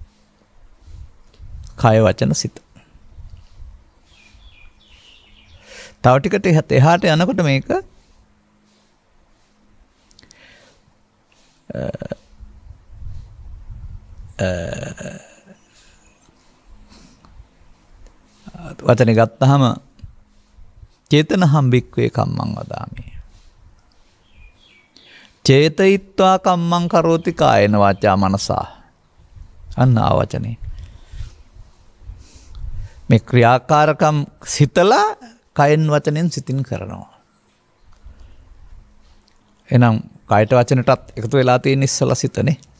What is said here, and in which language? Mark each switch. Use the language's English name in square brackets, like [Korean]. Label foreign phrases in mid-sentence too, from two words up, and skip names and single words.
[Sinhala] කය වචන සිත. තව ටිකට එහාට යනකොට මේක වචනේ ගත්තාම [Pali] චේතනහම් භික්ඛවේ කම්මං වදාමි. චේතයිත්වා කම්මං කරෝති කායන වාචා මනසා. [Sinhala] අන්න ආවචනේ. මේ ක්‍රියාකාරකම් සිතලා කයෙන් වචනෙන් සිතින් කරනවා. එහෙනම් කයට වචනටත් එකතු වෙලා තියෙන ඉස්සලා සිතනේ.